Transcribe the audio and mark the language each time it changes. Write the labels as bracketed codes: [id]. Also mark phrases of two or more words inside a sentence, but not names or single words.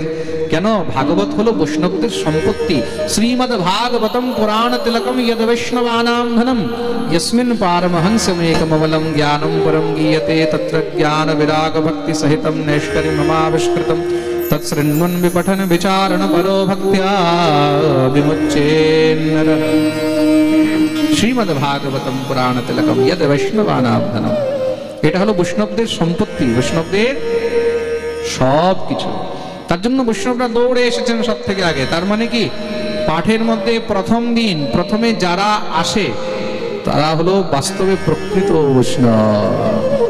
[bn] কেন? ভাগবত হলো বৈষ্ণবদের সম্পত্তি। [sa] শ্রীমদ্ ভাগবতম পুরাণ তিলকম যদ বৈষ্ণবানাম ধনম যস্মিন পারমহংসমেকমমলম জ্ঞানম পরম গীয়তে তত্র জ্ঞান বিরাগ ভক্তি সহিতম নৈষ্করি মমাবিষ্কৃতম তৎশৃण्वन् विपठन विचारण परो भक्त्या विमुच्येन्न। শ্রীমদ্ ভাগবতম পুরাণ তিলকম যদ বৈষ্ণবানাম ধনম। [bn] এটা হলো বৈষ্ণবদের সম্পত্তি, বৈষ্ণবদের সব কিছু। তার জন্য বৈষ্ণবরা দৌড়ে এসেছেন সব থেকে আগে। তার মানে কি? পাঠের মধ্যে প্রথম দিন প্রথমে যারা আসে তারা হলো বাস্তবে প্রকৃত বৈষ্ণব।